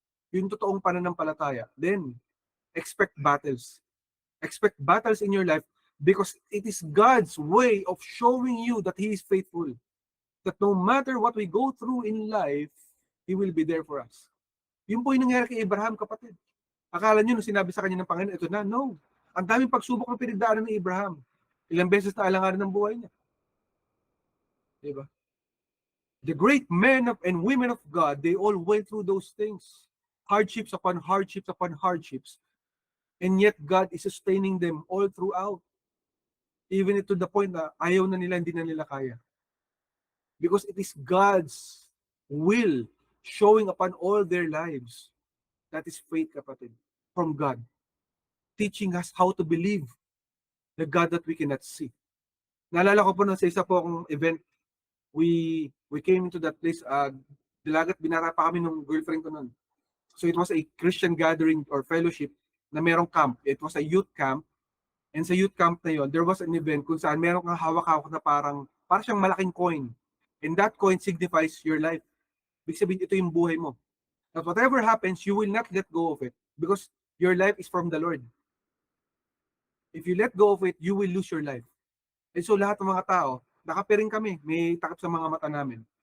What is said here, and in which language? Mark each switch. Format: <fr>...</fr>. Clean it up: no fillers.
<tl>Yung totoong pananampalataya.</tl> <en>Then, expect battles. Expect battles in your life because it is God's way of showing you that He is faithful. That no matter what we go through in life, He will be there for us.</en> <tl>Yun po yung nangyari kay Abraham, kapatid. Akala nyo nung sinabi sa kanya ng Panginoon, ito na, no. Ang daming pagsubok ng pinagdaanan ni Abraham. Ilang beses na alanganin ng buhay niya. Diba?</tl> <en>The great men and women of God, they all went through those things. Hardships upon hardships upon hardships. And yet God is sustaining them all throughout. Even to the point</en> <tl>na ayaw na nila, hindi na nila kaya.</tl> <en>Because it is God's will showing upon all their lives. That is faith, kapatid, from God. Teaching us how to believe the God that we cannot see.</en> <tl>Naalala ko po sa isa po akong event,</tl> <en>we came into that place,</en> <tl>Dilagat, binara pa kami ng girlfriend ko noon.</tl> <en>So it was a Christian gathering or fellowship</en> <tl>na merong camp.</tl> <en>It was a youth camp. And sa youth camp na yon, there was an event</en> <tl>kung saan meron kang hawak-hawak na parang siyang malaking coin.</tl> <en>And that coin signifies your life.</en> <tl>Ibig sabihin, ito yung buhay mo.</tl> <en>That whatever happens, you will not let go of it because your life is from the Lord. If you let go of it, you will lose your life. And so</en> <tl>lahat ng mga tao, nakapiring kami, may takip sa mga mata namin.</tl>